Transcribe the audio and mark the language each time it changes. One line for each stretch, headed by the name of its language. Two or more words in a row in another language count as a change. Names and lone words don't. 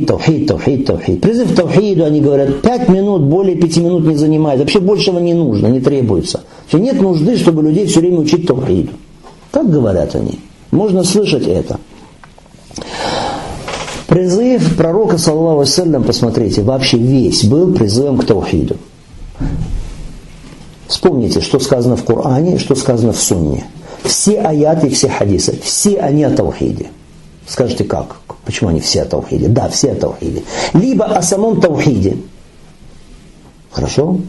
Russian: Призыв к таухиду, они говорят, 5 минут, более 5 минут не занимает, вообще большего не нужно, не требуется. Все, нет нужды, чтобы людей все время учить таухиду. Так говорят они. Можно слышать это. Призыв пророка,
Arabic: صلى الله عليه وسلم,
Russian: посмотрите, вообще весь был призывом к таухиду. Вспомните, что сказано в Коране, что сказано в Сунне. Все аяты, все хадисы, все они о таухиде. Скажете, как? Почему они все о таухиде? Да, все о таухиде. Либо о самом таухиде. Хорошо?